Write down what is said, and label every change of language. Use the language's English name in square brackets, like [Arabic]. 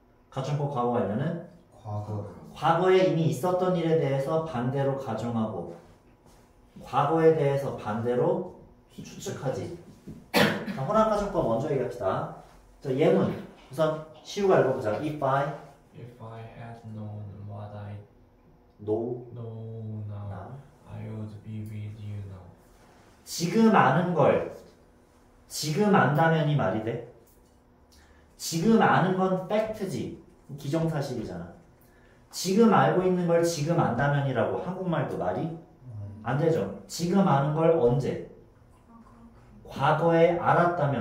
[Korean] 가정법 과거 관련은 과거에 이미 있었던 일에 대해서 반대로 가정하고 과거에 대해서 반대로 추측하지. 자, 혼합가정법 먼저 얘기합시다. 자, 예문 우선 시우가 읽어보자. [English] If I had known what I know know now, I would be with you now. [Korean] 지금 아는 걸 지금 안다면 이 말이 돼? 지금 아는 건 팩트지. 기정사실이잖아. 지금 알고 있는 걸 지금 안다면이라고 한국말도 말이 안 되죠. 지금 아는 걸 언제? 과거에 알았다면.